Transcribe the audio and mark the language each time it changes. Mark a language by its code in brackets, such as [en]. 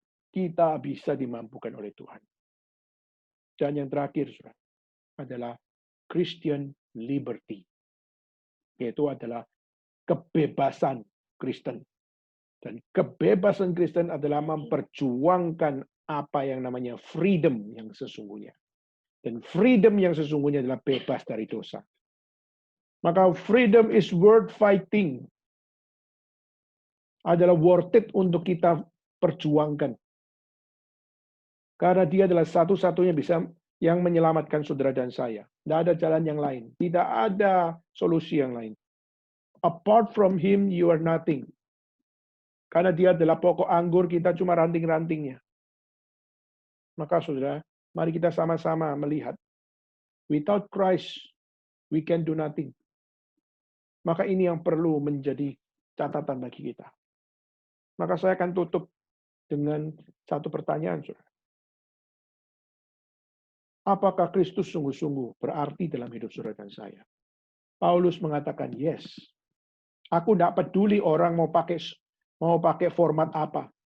[id] Kita bisa dimampukan oleh Tuhan. Dan yang terakhir adalah Christian liberty. Yaitu adalah kebebasan Kristen. Dan kebebasan Kristen adalah memperjuangkan apa yang namanya freedom yang sesungguhnya. Dan freedom yang sesungguhnya adalah bebas dari dosa. [en] Maka freedom is worth fighting. [id] Adalah [en] worth it [id] untuk kita perjuangkan. Karena dia adalah satu-satunya bisa yang menyelamatkan saudara dan saya. Tidak ada jalan yang lain. Tidak ada solusi yang lain. [en] Apart from him, you are nothing. [id] Karena dia adalah pokok anggur, kita cuma ranting-rantingnya. Maka saudara, mari kita sama-sama melihat. [en] Without Christ, we can do nothing. [id] Maka ini yang perlu menjadi catatan bagi kita. Maka saya akan tutup dengan satu pertanyaan, saudara. Apakah Kristus sungguh-sungguh berarti dalam hidup saudara dan saya? Paulus mengatakan, yes. Aku tidak peduli orang mau pakai format apa.